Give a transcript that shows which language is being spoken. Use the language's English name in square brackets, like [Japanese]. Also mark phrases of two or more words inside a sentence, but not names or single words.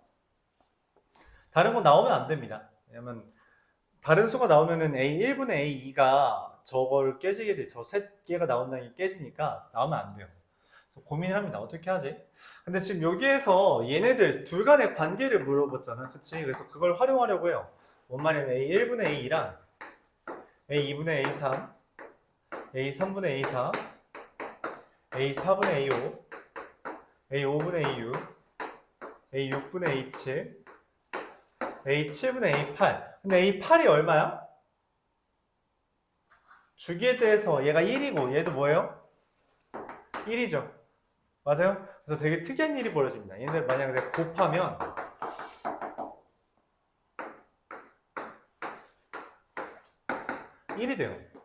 [Korean] 다른 거 나오면 안 됩니다. 왜냐면 다른 수가 나오면은 A1분의 A2가 저걸 깨지게 돼. 저 세 개가 나온다는 게 깨지니까 나오면 안 돼요. 그래서 고민을 합니다. 어떻게 하지? 근데 지금 여기에서 얘네들 둘 간의 관계를 물어봤잖아. 그치? 그래서 그걸 활용하려고 해요. 뭔 말이냐면 A1분의 A2랑 A2분의 A3, A3분의 A4, A4분의 A5, A5분의 A6, A6분의 A7, A7분의 A8. 근데 A8이 얼마야? 주기에 대해서 얘가 1이고 얘도 뭐예요? 1이죠. 맞아요? 그래서 되게 특이한 일이 벌어집니다. 얘네 만약에 내가 곱하면 1이 돼요.